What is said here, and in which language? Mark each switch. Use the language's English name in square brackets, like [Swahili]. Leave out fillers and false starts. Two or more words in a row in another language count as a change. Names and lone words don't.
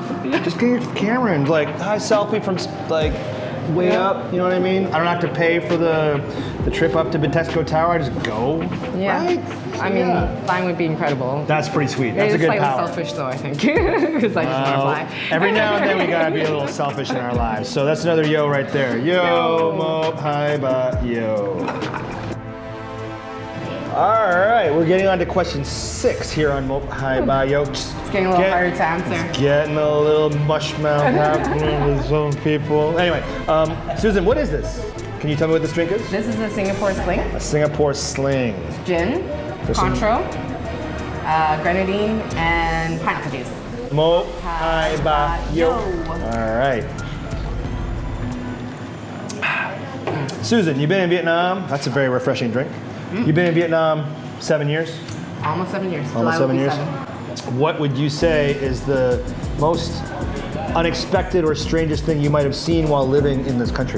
[English] Just get your camera and like high selfie from like way up. You know what I mean? I don't have to pay for the trip up to Bitexco Tower. I just go. Yeah. Right? I mean, flying would be incredible. That's pretty sweet. That's a It's good slightly power. selfish though, I think, because I just want to fly. Every now and then we gotta be a little selfish in our lives. So that's another yo right there. [Vietnamese] Yo, mo, hi, ba, [English] yo. All right, we're getting on to question 6 here on [Vietnamese] Mo, hi, ba, yo. [English] It's getting a little harder to answer. Getting a little mush mouth happening with some people. Anyway, Susan, what is this? Can you tell me what this drink is? This is a Singapore Sling. A Singapore Sling. Gin, Cointreau, grenadine, and pineapple juice. [Vietnamese] Mo, hi, ba, [English] yo. All right. Susan, you've been in Vietnam. That's a very refreshing drink. You've been in Vietnam 7 years? Almost 7 years. Almost July will 7 be years. 7. What would you say is the most unexpected or strangest thing you might have seen while living in this country?